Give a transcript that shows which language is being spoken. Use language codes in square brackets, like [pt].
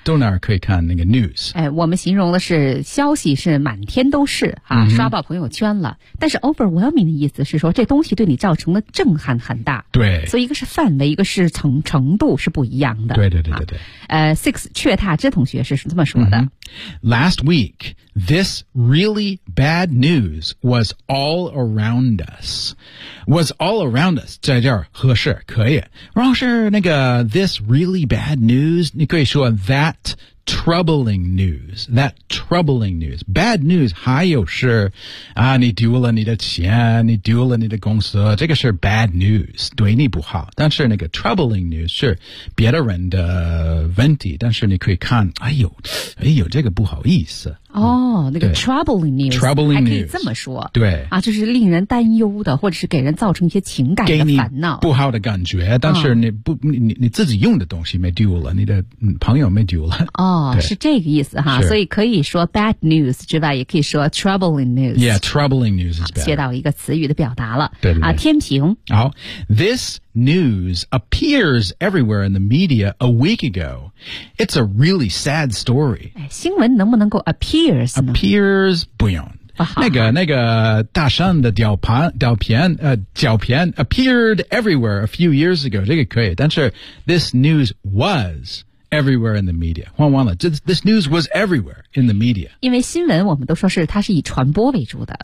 [zh] 到哪儿可以看那个 news？哎，我们形容的是消息是满天都是啊，刷爆朋友圈了。 Mm-hmm. 但是 overwhelming 的意思是说这东西对你造成的震撼很大。对，所以一个是范围，一个是程度是不一样的。对对对对对。 Six 雀踏之同学是这么说的、mm-hmm. [en] ：Last week, this really bad news was all around us. Was all around us [zh] 在这儿合适可以。然后是那个 [en] this really bad news， [zh] 你可以说。 [en] That troubling news. [zh] Bad news 还有是啊，你丢了你的钱，你丢了你的公司，这个是 bad news， 对你不好。但是那个 troubling news 是别的人的问题，但是你可以看，哎呦，这个不好意思。哦，那个 troubling news， troubling 还可以这么说，对啊，就是令人担忧的，或者是给人造成一些情感的烦恼、不好的感觉。但是你不，你自己用的东西没丢了，你的朋友没丢了。哦，是这个意思哈，所以可以说 bad news 之外，也可以说 troubling news。 [en] Yeah， troubling news is bad。 [zh] 学到一个词语的表达了。对对对啊，天平。 [en] 好 ，this news appears everywhere in the media a week ago. It's a really sad story. [zh] 哎，新闻能不能够 appears 不用、那个大山的照片 [en] appeared everywhere a few years ago [zh] 这个可以但是 [en] this news was everywhere in the media [zh] 换完了 [en] this news was everywhere in the media [zh] 因为新闻我们都说是它是以传播为主的